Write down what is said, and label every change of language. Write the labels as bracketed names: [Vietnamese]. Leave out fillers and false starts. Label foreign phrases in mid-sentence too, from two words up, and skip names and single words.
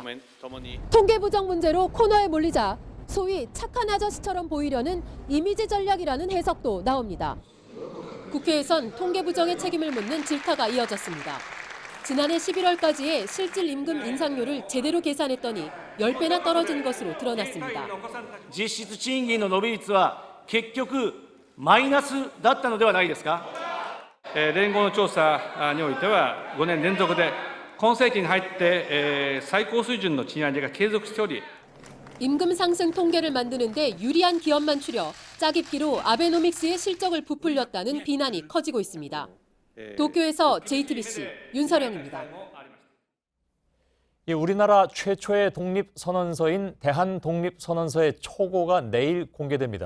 [Korean] 통계 부정 문제로 코너에 몰리자 소위 착한 아저씨처럼 보이려는 이미지 전략이라는 해석도 나옵니다. 국회에선 통계 부정의 책임을 묻는 질타가 이어졌습니다. 지난해 11월까지의 실질 임금 인상률을 제대로 계산했더니 10배나 떨어진 것으로 드러났습니다. [Japanese] 実質賃金の伸び率は結局マイナスだったのではないですか。連合の調査においては5年連続で今世紀に入って最高水準の賃上げが継続しており [Korean] 임금 상승 통계를 만드는데 유리한 기업만 추려 짜깁기로 아베노믹스의 실적을 부풀렸다는 비난이 커지고 있습니다. 도쿄에서 JTBC 윤서령입니다. 우리나라 최초의 독립선언서인 대한독립선언서의 초고가 내일 공개됩니다.